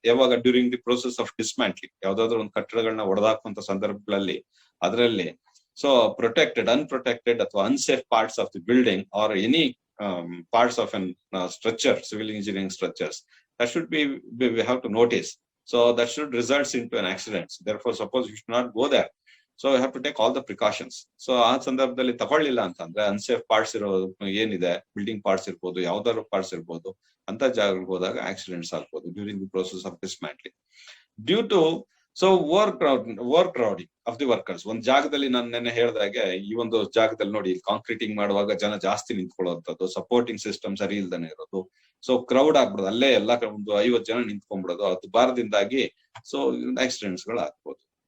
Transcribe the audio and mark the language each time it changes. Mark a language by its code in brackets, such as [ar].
[en] ಯಾವಾಗ during the process of dismantling, [kn] ಯಾವ್ದಾದ್ರು ಒಂದು ಕಟ್ಟಡಗಳನ್ನ ಒಡೆದಾಕುವಂತ ಸಂದರ್ಭಗಳಲ್ಲಿ ಅದರಲ್ಲಿ [en] So protected, unprotected ಅಥವಾ unsafe parts of the building are any parts of an structure, civil engineering structures, that should be we have to notice. So that should result into an accident. Therefore, suppose you should not go there. So you have to take all the precautions. [kn] So ಆ ಸಂದರ್ಭದಲ್ಲಿ ತಗೊಳ್ಳಿಲ್ಲ ಅಂತಂದ್ರೆ unsafe parts ಇರೋ ಏನಿದೆ, building parts ಇರ್ಬೋದು, ಯಾವ್ದಾದ್ರು parts ಇರ್ಬೋದು, ಅಂತ ಜಾಗಗಳಿಗೆ ಹೋದಾಗ ಆಕ್ಸಿಡೆಂಟ್ಸ್ ಆಗ್ಬೋದು [en] During the process of dismantling due to so overcrowding of the workers. [kn] ಒಂದ್ ಜಾಗದಲ್ಲಿ ನಾನು ನೆನ್ನೆ ಹೇಳ್ದಾಗೆ, ಈ ಒಂದು ಜಾಗದಲ್ಲಿ ನೋಡಿ ಕಾಂಕ್ರೀಟಿಂಗ್ ಮಾಡುವಾಗ ಜನ ಜಾಸ್ತಿ ನಿಂತ್ಕೊಳ್ಳುವಂಥದ್ದು, ಸಪೋರ್ಟಿಂಗ್ ಸಿಸ್ಟಮ್ ಸರಿ ಇಲ್ದಾನೆ ಇರೋದು, ಸೊ ಕ್ರೌಡ್ ಆಗ್ಬಿಡೋದು, ಅಲ್ಲೇ ಎಲ್ಲ ಒಂದು 50 ಜನ ನಿಂತ್ಕೊಂಡ್ಬಿಡೋದು, ಅದು ಬಾರದಿಂದಾಗಿ ಸೊ ಆಕ್ಸಿಡೆಂಟ್ಸ್ ಗಳು ಆಗ್ಬೋದು.